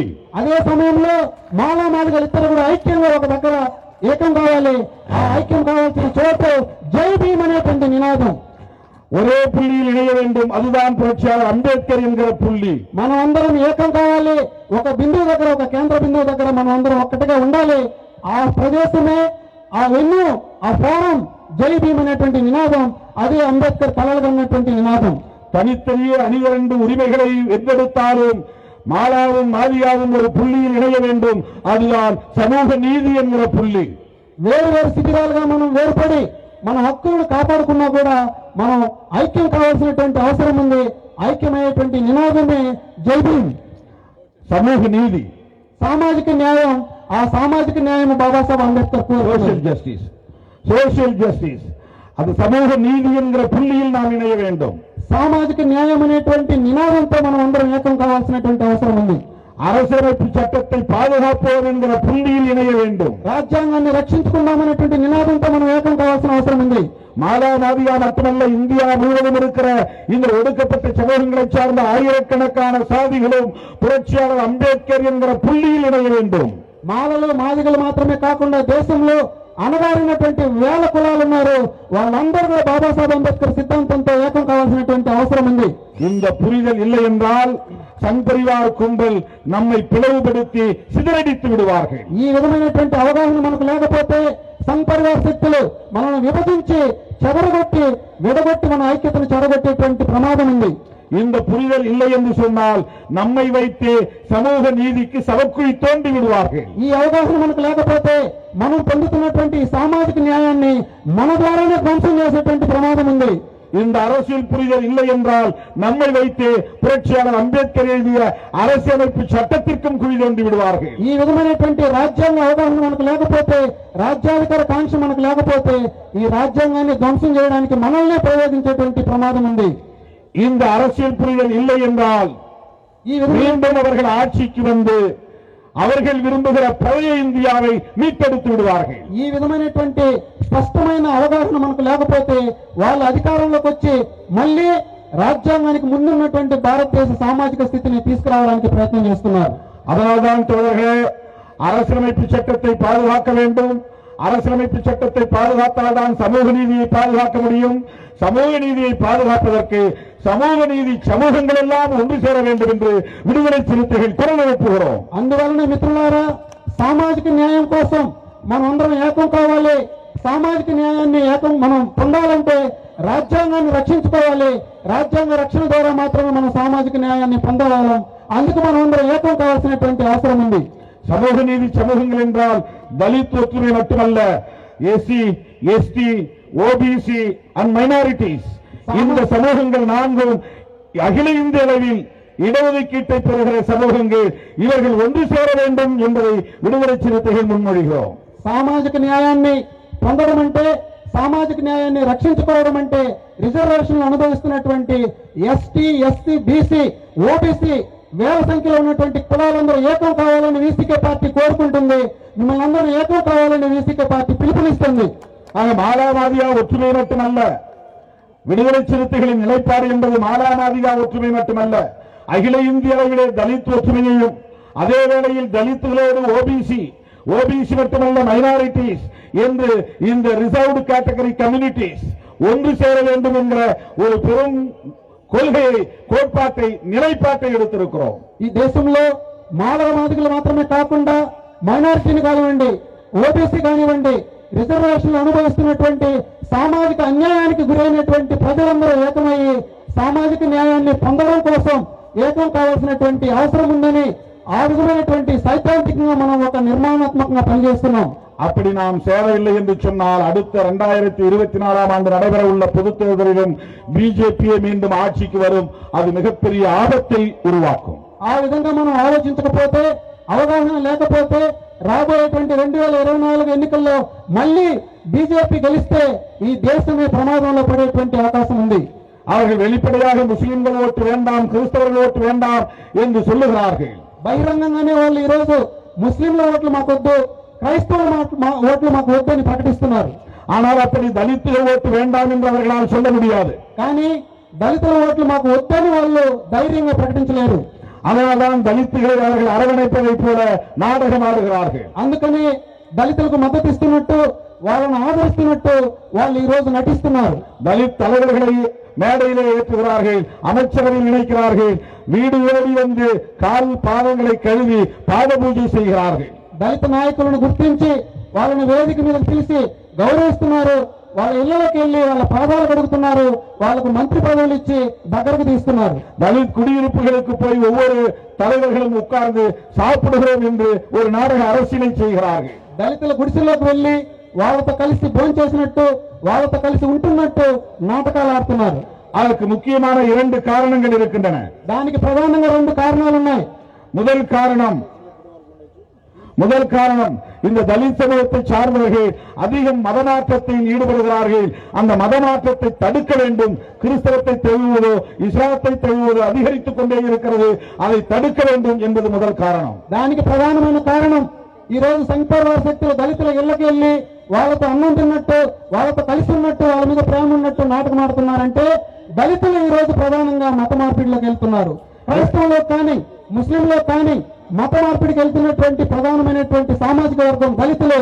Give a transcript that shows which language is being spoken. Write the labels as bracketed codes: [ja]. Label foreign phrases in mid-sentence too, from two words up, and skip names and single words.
[te] అదే సమయంలో మాలా మాదిగలు ఇద్దరు కూడా ఐక్యంగా ఒక దగ్గర ఏకం కావాలి. ఆ ఐక్యం కావాల్సిన చోటు జై భీమ్ అనేటువంటి నినాదం [ta] ஒரே புள்ளியில் இணைய வேண்டும், அதுதான் புரட்சியாளர் அம்பேத்கர் என்கிற புள்ளி. [te] మనం అందరం ఏకం కావాలి. ఒక బిందువు దగ్గర, ఒక కేంద్ర బిందువు దగ్గర మనం అందరం ఒక్కటిగా ఉండాలి. ఆ ప్రదేశమే, ఆ వెన్ను, ఆ ఫోరం జై భీమ్ అనేటువంటి నినాదం. అదే అంబేద్కర్ కలలుగన్నటువంటి నినాదం. [ta] தனித்தனியே அணிவரண்டு உரிமைகளை வென்றெடுத்தாலும் மாலாவும் மாதிகாவும் ஒரு புள்ளியில் இணைய வேண்டும், அதுதான் சமூக நீதி என்கிற புள்ளி. [te] వేరు వేరు శిబిరాలుగా మనం వేరుపడి మన హక్కులను కాపాడుకున్నా కూడా మనం ఐక్యం కావాల్సినటువంటి అవసరం ఉంది. ఐక్యమైనటువంటి నినాదమే జై భీమ్. [ta] சமூக நீதி, [te] సామాజిక న్యాయం. ఆ సామాజిక న్యాయం బాబాసాహెబ్ అంబేద్కర్ [en] social justice, social justice, [ta] அது சமூக நீதி என்கிற புள்ளியில் நாம் இணைய வேண்டும். [te] సామాజిక న్యాయం అనేటువంటి నినాదంతో మనం అందరం ఏకం కావాల్సినటువంటి అవసరం ఉంది. [ta] அரசியலமைப்பு சட்டத்தை பாதுகாப்போம் என்கிற புள்ளியில் இணைய வேண்டும். [te] రాజ్యాంగాన్ని రక్షించుకుందామనేటువంటి నినాదంతో మనం ఏకం కావాల్సిన అవసరం ఉంది. [ta] மாலா மாதிகா மட்டுமல்ல, இந்தியா முழுவதும் இருக்கிற இந்த ஒடுக்கப்பட்ட சமூகங்களை சார்ந்த ஆயிரக்கணக்கான சாதிகளும் புரட்சியாளர் அம்பேத்கர் என்கிற புள்ளியில் இணைய வேண்டும். [te] మాలలు మాదిగలు మాత్రమే కాకుండా దేశంలో అనగారినటువంటి వేల కులాలు ఉన్నారు. వాళ్ళందరూ కూడా బాబాసాహెబ్ అంబేద్కర్ సిద్ధాంతంతో ఏకం కావాల్సినటువంటి అవసరం ఉంది. [ta] இந்த புரிதல் இல்லை என்றால் சங் பரிவார் கும்பல் நம்மை பிளவுபடுத்தி சிதறடித்து விடுவார்கள். [te] ఈ విధమైనటువంటి అవగాహన మనకు లేకపోతే సంఘ్ పరివార్ శక్తులు మనల్ని విభజించి చెదరగొట్టి విడగొట్టి మన ఐక్యతను చెడగొట్టేటువంటి ప్రమాదం ఉంది. [ta] இந்த புரிதல் இல்லை என்று சொன்னால் நம்மை வைத்து சமூக நீதிக்கு சவக்குழி தோண்டி விடுவார்கள். [te] ఈ అవగాహన మనకు లేకపోతే మనం పొందుతున్నటువంటి సామాజిక న్యాయాన్ని మన ద్వారానే ధ్వంసం చేసేటువంటి ప్రమాదం ఉంది. [ta] இந்த அரசியல் புரிதல் இல்லை என்றால் நம்மை வைத்து புரட்சியாளர் அம்பேத்கர் எழுதிய அரசியலமைப்பு சட்டத்திற்கும் குழி தோண்டி விடுவார்கள். [te] ఈ విధమైనటువంటి రాజ్యాంగ అవగాహన మనకు లేకపోతే, రాజ్యాధికార కాంక్ష మనకు లేకపోతే ఈ రాజ్యాంగాన్ని ధ్వంసం చేయడానికి మనల్నే ప్రయోగించేటువంటి ప్రమాదం ఉంది. [ta] இந்த அரசியல் புரிதல் இல்லை என்றால் மீண்டும் அவர்கள் ஆட்சிக்கு வந்து அவர்கள் விரும்புகிற பழைய இந்தியாவை மீட்டெடுத்து விடுவார்கள். [te] ఈ విధమైనటువంటి స్పష్టమైన అవగాహన మనకు లేకపోతే వాళ్ళ అధికారంలోకి వచ్చి మళ్ళీ రాజ్యాంగానికి ముందున్నటువంటి భారతదేశ సామాజిక స్థితిని తీసుకురావడానికి ప్రయత్నం చేస్తున్నారు. [ta] அதனால்தான் தோழர்களே, அரசியலமைப்பு சட்டத்தை பாதுகாக்க வேண்டும். அரசியலமைப்பு சட்டத்தை பாதுகாத்தால்தான் சமூக நீதியை பாதுகாக்க முடியும். சமூக நீதியை பாதுகாப்பதற்கு சமூக நீதி சமூகங்கள் எல்லாம் ஒன்று சேர வேண்டும் என்று விடுதலை சிறுத்தைகள் குரல் எழுப்புகிறோம். [te] అందువలన మిత్రులారా, సామాజిక న్యాయం కోసం మనం అందరం ఏకం కావాలి. సామాజిక న్యాయాన్ని ఏకం మనం పొందాలంటే రాజ్యాంగాన్ని రక్షించుకోవాలి. రాజ్యాంగ రక్షణ ద్వారా మాత్రమే మనం సామాజిక న్యాయాన్ని పొందగలం. అందుకు మనం అందరం ఏకం కావాల్సినటువంటి అవసరం ఉంది. [ta] சமூக நீதி சமூகங்கள் என்றால் தலித் ஒற்றுமை மட்டுமல்ல, [en] SC, ST, OBC and minorities, [ta] இந்த சமூகங்கள் நான்கும் அகில இந்திய அளவில் இடஒதுக்கீட்டை பெறுகிற சமூகங்கள். இவர்கள் ஒன்று சேர வேண்டும் என்பதை விடுதலை சிறுத்தைகள் முன்மொழிகிறோம். [te] సామాజిక న్యాయాన్ని పొందడం అంటే, సామాజిక న్యాయాన్ని రక్షించుకోవడం అంటే రిజర్వేషన్లు అనుభవిస్తున్నటువంటి ఎస్టీ, ఎస్సీ, బీసీ, ఓబీసీ వేల సంఖ్యలో ఉన్నటువంటి కులాలందరూ ఏకం కావాలని వీసీకే పార్టీ కోరుకుంటుంది. మిమ్మల్ని అందరూ ఏకం కావాలని వీసీకే పార్టీ పిలుపునిస్తుంది. [ta] ஆக மாலாமாதிகா ஒற்றுமை மட்டுமல்ல, விடுதலை சிறுத்தைகளின் நிலைப்பாடு என்பது மாலாமாதிகா ஒற்றுமை மட்டுமல்ல, அகில இந்திய அளவிலே தலித் ஒற்றுமையையும், அதே வேளையில் தலித்துகளோடு ஓபிசி, ஓபிசி மட்டுமல்ல மைனாரிட்டிஸ் என்று இந்த [en] reserved category communities [ta] ஒன்று சேர வேண்டும் என்ற ஒரு பெரும் கொள்கையை, கோட்பாட்டை, நிலைப்பாட்டை எடுத்திருக்கிறோம். [te] ఈ దేశంలో మాలవ మాదిగలు మాత్రమే కాకుండా మైనారిటీని కానివ్వండి, ఓబీసీ కానివ్వండి, రిజర్వేషన్లు అనుభవిస్తున్నటువంటి సామాజిక అన్యాయానికి గురైనటువంటి ప్రజలందరూ ఏకమయ్యి సామాజిక న్యాయాన్ని పొందడం కోసం ఏకం కావాల్సినటువంటి అవసరం ఉందని ఆ విధమైనటువంటి సైద్ధాంతికంగా మనం ఒక నిర్మాణాత్మకంగా పనిచేస్తున్నాం. [ta] அப்படி நாம் சேரவில்லை என்று சொன்னால் அடுத்த 2024ஆம் ஆண்டு நடைபெற உள்ள பொதுத் தேர்தலிலும் பிஜேபியே மீண்டும் ஆட்சிக்கு வரும். அது மிகப்பெரிய ஆபத்தை உருவாக்கும். [te] ఆ విధంగా మనం ఆలోచించకపోతే, అవగాహన లేకపోతే రాబోయేటువంటి 2024 ఎన్నికల్లో మళ్ళీ బీజేపీ గెలిస్తే ఈ దేశమే ప్రమాదంలో పడేటువంటి అవకాశం ఉంది. [ta] அவர்கள் வெளிப்படையாக முஸ்லிம்கள் ஓட்டு வேண்டாம், கிறிஸ்தவர்கள் ஓட்டு வேண்டாம் என்று சொல்லுகிறார்கள். [te] బహిరంగంగానే వాళ్ళు ఈ రోజు ముస్లింల ఓట్లు మాకొద్దు, క్రైస్తవుల ఓట్లు మాకు వద్దు అని ప్రకటిస్తున్నారు. [ta] ஆனால் அப்படி தலித்துகள் ஓட்டு வேண்டாம் என்று அவர்களால் சொல்ல முடியாது. [te] కానీ దళితుల ఓట్లు మాకు వద్దని వాళ్ళు ధైర్యంగా ప్రకటించలేరు. [ta] அதனால்தான் தலித்துகளை அவர்கள் அரவணைப்பதை போல நாடகம் ஆடுகிறார்கள். [te] అందుకని దళితులకు మద్దతు ఇస్తున్నట్టు, వాళ్ళని ఆదరిస్తున్నట్టు వాళ్ళు ఈ రోజు నటిస్తున్నారు. [ta] தலித் தலைவர்களை மேடையிலே ஏற்றுகிறார்கள், அமைச்சரவையில் இணைக்கிறார்கள், வீடு ஓடி வந்து கால் பாதங்களை கழுவி பாத பூஜை செய்கிறார்கள். [te] దళిత నాయకులను గుర్తించి వాళ్ళని వేదిక మీద పిలిచి గౌరవిస్తున్నారు. వాళ్ళ ఇళ్లలోకి వెళ్లి వాళ్ళ పాదాలు కడుగుతున్నారు. వాళ్ళకు మంత్రి పదవులు ఇచ్చి దగ్గరకు తీస్తున్నారు. [ta] தலித் குடியிருப்புகளுக்கு போய் ஒவ்வொரு தலைவர்களும் உட்கார்ந்து சாப்பிடுகிறோம் என்று ஒரு நாடக அரசியலை செய்கிறார்கள். [te] దళితుల గుడిసెల్లోకి వెళ్లి వాళ్ళతో కలిసి భోజనం చేసినట్టు, వాళ్ళతో కలిసి ఉంటున్నట్టు నాటకాలు ఆడుతున్నారు. [ta] அதற்கு முக்கியமான 2 காரணங்கள் இருக்கின்றன. [te] దానికి ప్రధానంగా 2 కారణాలు ఉన్నాయి. [ta] முதல் காரணம் இந்த தலித் சமூகத்தை சார்ந்தவர்கள் அதிகம் மதமாற்றத்தில் ஈடுபடுகிறார்கள். அந்த மதமாற்றத்தை தடுக்க வேண்டும். கிறிஸ்தவத்தை தழுவுவதோ இஸ்லாத்தை தழுவுவதோ அதிகரித்துக் கொண்டே இருக்கிறது. அதை தடுக்க வேண்டும் என்பது முதல் காரணம். [te] దానికి ప్రధానమైన కారణం ఈ రోజు సంఘపరివార శక్తులు దళితుల ఇళ్లకి వెళ్లి వాళ్ళతో అన్నం తిన్నట్టు, వాళ్ళతో కలిసి ఉన్నట్టు, వాళ్ళ మీద ప్రేమ ఉన్నట్టు నాటకం ఆడుతున్నారంటే దళితులు ఈ రోజు ప్రధానంగా మత మార్పిడిలోకి వెళ్తున్నారు. క్రైస్తవులో కానీ ముస్లింలో కానీ మత మార్పిడికి వెళ్తున్నటువంటి ప్రధానమైనటువంటి సామాజిక వర్గం దళితులు.